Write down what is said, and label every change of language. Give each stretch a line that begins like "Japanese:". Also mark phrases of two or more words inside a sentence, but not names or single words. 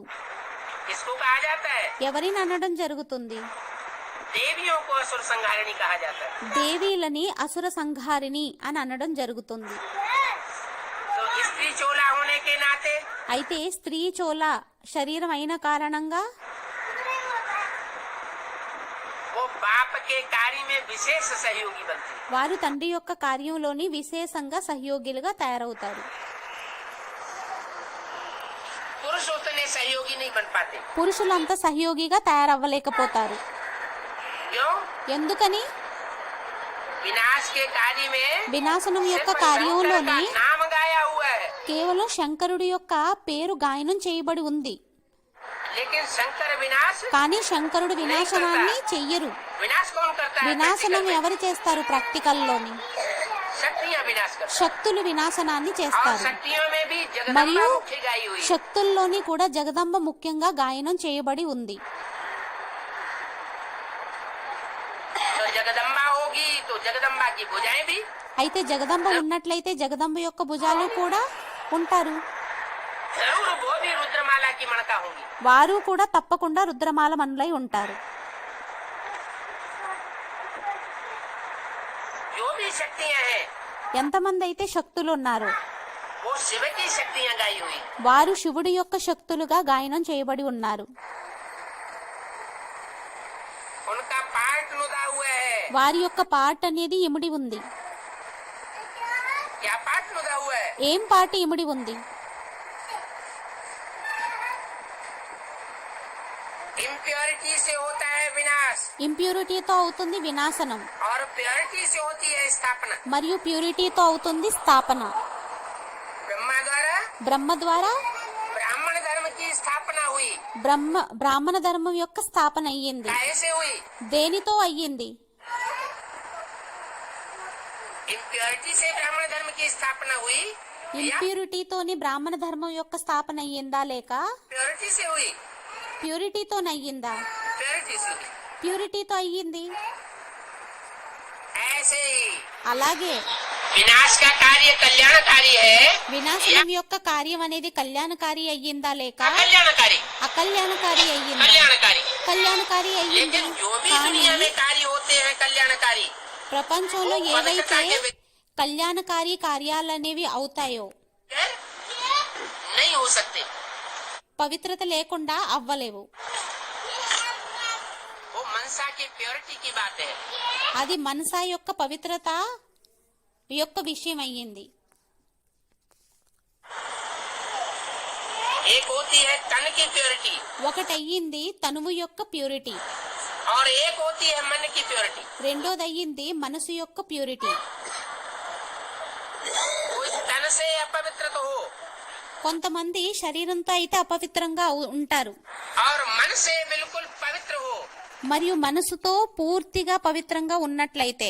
Hindi: किसको कहा जाता है?
Telugu: ఎవరిని అనడం జరుగుతుంది?
Hindi: देवियों को असुर संहारिणी कहा जाता है।
Telugu: దేవీలని అసుర సంహారిణి అని అనడం జరుగుతుంది.
Hindi: तो स्त्री चोला होने के नाते
Telugu: అయితే స్త్రీ చోళ శరీరం అయిన కారణంగా
Hindi: वो बाप के कार्य में विशेष सहयोगी बनती है।
Telugu: వారు తండ్రి యొక్క కార్యంలోని విశేషంగా సహయోగిలుగా తయారవుతారు.
Hindi: पुरुष उतने सहयोगी नहीं बन पाते।
Telugu: పురుషులంతా సహయోగిగా తయారవ్వలేకపోతారు.
Hindi: क्यों?
Telugu: ఎందుకని?
Hindi: विनाश के कार्य में
Telugu: వినాశనం యొక్క
Hindi: सिर्फ शंकर का
Telugu: కార్యంలోని
Hindi: नाम गाया हुआ है,
Telugu: కేవలం శంకరుడి యొక్క పేరు గాయనం చేయబడి ఉంది.
Hindi: लेकिन शंकर विनाश
Telugu: కానీ శంకరుడు వినాశనాన్ని చెయ్యరు.
Hindi: विनाश कौन करता है?
Telugu: వినాశనం
Hindi: practical में
Telugu: ఎవరు చేస్తారు? ప్రాక్టికల్లోని
Hindi: शक्तियां विनाश करती
Telugu: శక్తులు వినాశనాన్ని
Hindi: हैं। और
Telugu: చేస్తారు.
Hindi: शक्तियों में भी जगदम्बा
Telugu: మరియు
Hindi: मुख्य गाई हुई है।
Telugu: శక్తుల్లోని కూడా జగదంబ ముఖ్యంగా గాయనం చేయబడి ఉంది.
Hindi: तो जगदम्बा होगी तो जगदम्बा की भुजाएं भी
Telugu: అయితే జగదంబ ఉన్నట్లయితే జగదంబ యొక్క భుజాలు కూడా ఉంటారు.
Hindi: जरूर वो भी रुद्रमाला की मणका होंगी।
Telugu: వారు కూడా తప్పకుండా రుద్రమాల మనులై ఉంటారు.
Hindi: जो भी शक्तियां हैं
Telugu: ఎంతమంది అయితే శక్తులు ఉన్నారో
Hindi: वो शिव की शक्तियां गाई हुई।
Telugu: వారు శివుడి యొక్క శక్తులుగా గాయనం చేయబడి ఉన్నారు.
Hindi: उनका पार्ट नुदा हुआ है।
Telugu: వారి యొక్క పార్ట్ అనేది ఇమిడి ఉంది.
Hindi: क्या पार्ट नुदा हुआ है?
Telugu: ఏం పార్ట్ ఇమిడి ఉంది?
Hindi: इम्प्योरिटी से होता है विनाश
Telugu: ఇంప్యూరిటీతో అవుతుంది వినాశనం,
Hindi: और प्योरिटी से होती है स्थापना।
Telugu: మరియు ప్యూరిటీతో అవుతుంది స్థాపన.
Hindi: ब्रह्मा द्वारा
Telugu: బ్రహ్మ ద్వారా
Hindi: ब्राह्मण धर्म की स्थापना हुई।
Telugu: బ్రాహ్మణ ధర్మం యొక్క స్థాపన అయ్యింది.
Hindi: कैसे हुई?
Telugu: దేనితో అయ్యింది?
Hindi: इम्प्योरिटी से ब्राह्मण धर्म की स्थापना हुई या
Telugu: ఇంప్యూరిటీతోని బ్రాహ్మణ ధర్మం యొక్క స్థాపన అయ్యిందా లేక
Hindi: प्योरिटी से हुई?
Telugu: ప్యూరిటీతోనయ్యిందా?
Hindi: प्योरिटी से हुई।
Telugu: ప్యూరిటీతో అయ్యింది.
Hindi: ऐसे ही
Telugu: అలాగే
Hindi: विनाश का कार्य कल्याणकारी है
Telugu: వినాశనం యొక్క కార్యం అనేది కళ్యాణకారి అయ్యిందా లేక
Hindi: कल्याणकारी
Telugu: అకళ్యాణకారి అయ్యిందా?
Hindi: कल्याणकारी।
Telugu: కళ్యాణకారి అయ్యింది.
Hindi: लेकिन जो भी
Telugu: కానీ
Hindi: दुनिया में कार्य होते हैं कल्याणकारी
Telugu: ప్రపంచంలో
Hindi: वो
Telugu: ఏవైతే
Hindi: पवित्रता के बगैर
Telugu: కళ్యాణకారి కార్యాలనేవి అవుతాయో
Hindi: नहीं हो सकते।
Telugu: పవిత్రత లేకుండా అవ్వలేవు.
Hindi: वो मनसा की प्योरिटी की बात है।
Telugu: అది మనసా యొక్క పవిత్రత యొక్క విషయం అయ్యింది.
Hindi: एक होती है तन की प्योरिटी
Telugu: ఒకటయ్యింది తనువు యొక్క ప్యూరిటీ,
Hindi: और एक होती है मन की प्योरिटी।
Telugu: రెండోదయ్యింది మనసు యొక్క ప్యూరిటీ.
Hindi: कोई तन से अपवित्र तो हो
Telugu: కొంతమంది శరీరంతో అయితే అపవిత్రంగా ఉంటారు,
Hindi: और मन से बिल्कुल पवित्र हो
Telugu: మరియు మనసుతో పూర్తిగా పవిత్రంగా ఉన్నట్లయితే